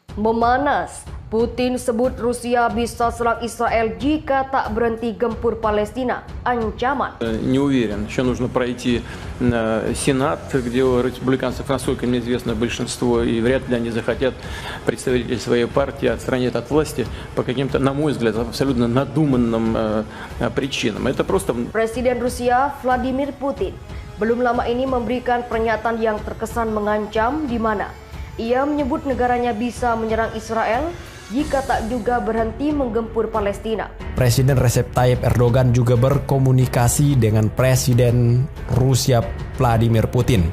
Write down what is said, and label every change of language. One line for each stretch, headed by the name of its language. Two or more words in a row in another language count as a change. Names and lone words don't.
Indonesian: Memanas, Putin sebut Rusia bisa serang Israel jika tak berhenti gempur Palestina. Ancaman.
Russian: Не уверен, еще нужно пройти Сенат, где у республиканцев, насколько мне известно, большинство, и вряд ли они захотят представителей своей партии отстранить от власти по каким-то, на мой взгляд, абсолютно надуманным причинам. Это просто...
Indonesian: Presiden Rusia Vladimir Putin belum lama ini memberikan pernyataan yang terkesan mengancam, di mana ia menyebut negaranya bisa menyerang Israel jika tak juga berhenti menggempur Palestina. Presiden Recep Tayyip Erdogan juga berkomunikasi dengan Presiden Rusia Vladimir Putin.